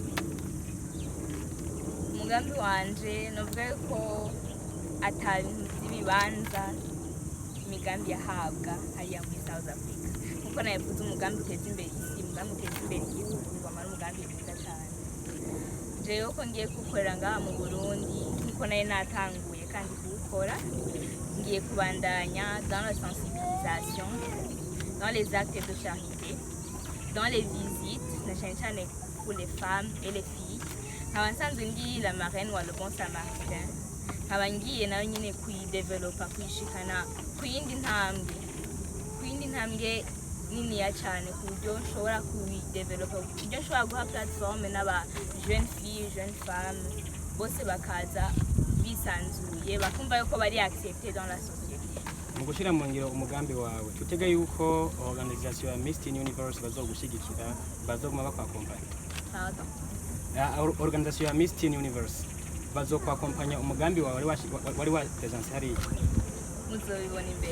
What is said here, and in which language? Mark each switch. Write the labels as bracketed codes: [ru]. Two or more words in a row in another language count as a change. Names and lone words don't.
[rn] umugambi wanje novuga ko atabintu by'ibibanza imigambi yahabwa hariya muri South Africa, kuko navuze umugambi uteza imbere isi, umugambi uteza imbere igihugu, wamara umugambi mwiza cyane. Jewe ko ngiye gukorera ngaha mu Burundi nkuko nayo natanguye kandi kuwukora, ngiye kubandanya [fr] dans la sensibilisation, dans les actes de charité, dans les visites, [rn] na cyane [fr] pour les femmes et les filles. [rn] nkaba nsanzwe ndi [fr] la marraine [rn] wa Le Bon Samaritain, nkaba ngiye nayo nyine kuyidevelopa, kuyishikana ku yindi ntambwe niniya cyane, ku buryo nshobora kuyidevelopa, ku buryo nshobora guha platforme n'aba [fr] jeune fille jeune femme [rn] bose bakaza bisanzuye, bakumva yuko bari [fr] accepté dans la société. [rn] mu gushyira mu ngiro umugambi wawe tutega yuko organisation ya Miss Teen Universe bazogushyigikira, bazoguma bakwakompanya. Pardon. Organisation ya Miss Teen Universe bazokwakompanya umugambi wawe wari wa presence hariya, muzobibona imbere.